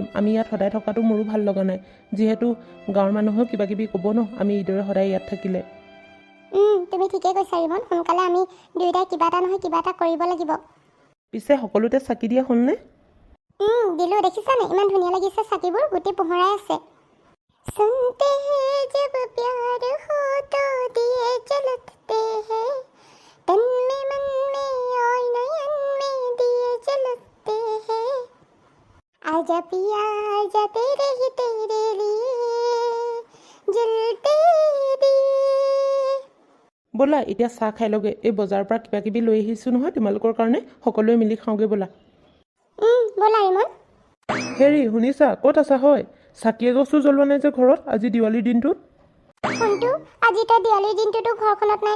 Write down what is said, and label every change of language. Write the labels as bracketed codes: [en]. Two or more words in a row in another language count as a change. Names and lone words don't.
[as] আমি ইয়াত সদায় থকাটো মোৰো ভাল লগা নাই। যিহেতু গাঁৱৰ মানুহেও কিবা কিবি ক'ব ন, আমি এইদৰে সদায় ইয়াত থাকিলে। তুমি ঠিকেই কৈছা ৰিমন। সোনকালে আমি দুয়োটাই কিবা এটা নহয় কিবা এটা কৰিব লাগিব। পিছে সকলোতে চাকি দিয়া হ'লনে? দিলোঁ, দেখিছানে? ইমান ধুনীয়া লাগিছে চাকিবোৰ, গোটেই পোহৰাই আছে। [hi] सुनते हैं जब प्यार हो तो दिए जलते हैं, तन में मन में और नयन में दिए जलते हैं, आजा पिया आजा तेरे ही तेरे लिए जलते दिए। [as] ব'লা এতিয়া চাহ খাই লগে। এই বজাৰৰ পৰা কিবা কিবি লৈ আহিছোঁ নহয় তোমালোকৰ কাৰণে। সকলোৱে মিলি খাওঁগৈ ব'লা। ব'লা ৰিমন। হেৰি শুনিছা, ক'ত আছা হয়? চাকি এগছো জ্বলোৱা নাই যে ঘৰত আজি দেৱালীৰ দিনটোত? শুনটো, আজি তই দেৱালীৰ দিনটোতো ঘৰখনত নাই।